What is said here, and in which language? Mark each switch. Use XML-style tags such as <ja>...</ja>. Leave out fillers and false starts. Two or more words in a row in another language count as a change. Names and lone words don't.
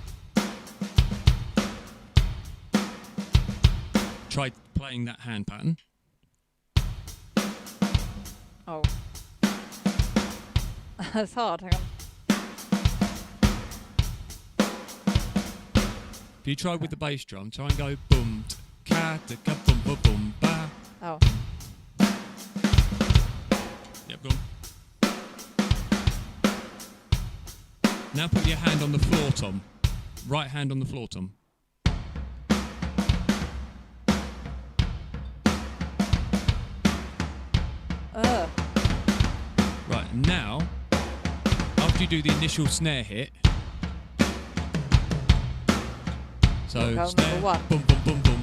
<en>Try playing that hand pattern. Oh. That's hard. Hang on. If you try with the bass drum, try and go boom, ka ta ka boom boom boom ba. Oh. Yep, go on. Now put your hand on the floor, Tom. Right hand on the floor, Tom. Right, now, after you do the initial snare hit, so snare, boom, boom, boom, boom.</en>